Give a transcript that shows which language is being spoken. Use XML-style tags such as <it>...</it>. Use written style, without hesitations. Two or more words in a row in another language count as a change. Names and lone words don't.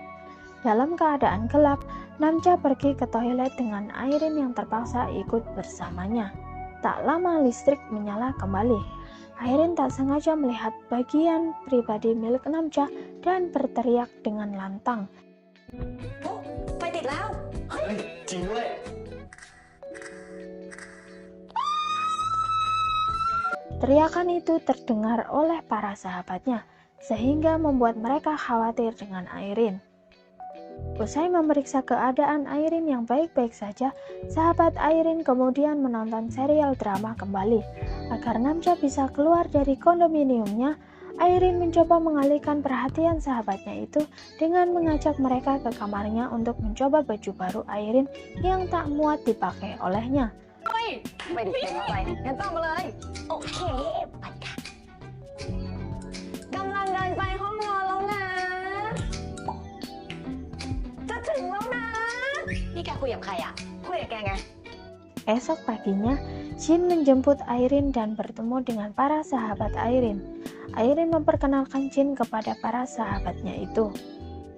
<id>Dalam keadaan gelap, Namja pergi ke toilet dengan Airin yang terpaksa ikut bersamanya. Tak lama listrik menyala kembali. Airin tak sengaja melihat bagian pribadi milik Namja dan berteriak dengan lantang.</id> <th>ไฟติดแล้ว เฮ้ย จริงด้วย</th> <id>Teriakan itu terdengar oleh para sahabatnya, sehingga membuat mereka khawatir dengan Airin. Usai memeriksa keadaan Airin yang baik-baik saja, sahabat Airin kemudian menonton serial drama kembali. Agar Namja bisa keluar dari kondominiumnya, Airin mencoba mengalihkan perhatian sahabatnya itu dengan mengajak mereka ke kamarnya untuk mencoba baju baru Airin yang tak muat dipakai olehnya.</id> <th>ไม่ได้เป็นอะไรงั้นต้องมาเลย โอเคไปค่ะกำลังเดินไปห้องนอนแล้วนะ จะถึงแล้วนะ นี่แกคุยกับใครอ่ะ คุยกับแกไง</th> <id>Esok paginya, Jin menjemput Airin dan bertemu dengan para sahabat Airin. Airin memperkenalkan Jin kepada para sahabatnya itu.</id>